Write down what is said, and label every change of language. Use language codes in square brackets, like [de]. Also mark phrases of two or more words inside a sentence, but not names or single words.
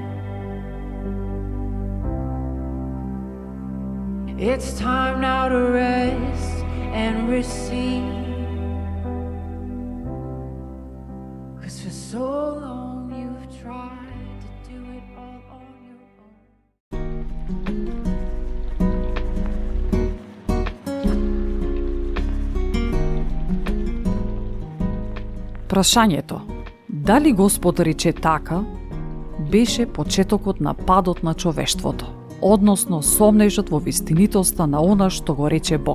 [en] It's time now to rest and receive. 'Cause for so long you've tried to do it all on your own. [mk] Прашањето, дали Господ рече така, беше почетокот на падот на човештвото, односно сомнежот во вистинитоста на она што го рече Бог.